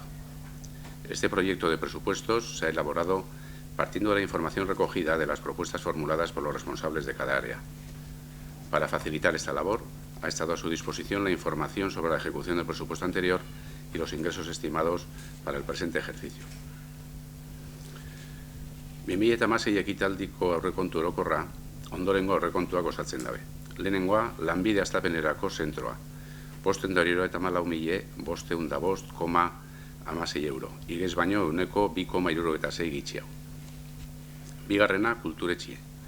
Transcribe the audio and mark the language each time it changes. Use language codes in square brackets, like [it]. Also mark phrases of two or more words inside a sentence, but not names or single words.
[es] Este proyecto de presupuestos se ha elaborado partiendo de la información recogida de las propuestas formuladas por los responsables de cada área. Para facilitar esta labor, ha estado a su disposición la información sobre la ejecución del presupuesto anterior y los ingresos estimados para el presente ejercicio. [eu] 2016 ekitaldiko aurrekontu orokorra ondorengo aurrekontuak osatzen dabe. Lehenengoa, lanbide hastapenerako zentroa. 595,505,16 euro. Igez baino euneko 2,76 gitxiau. Bigarrena, kulturetxie.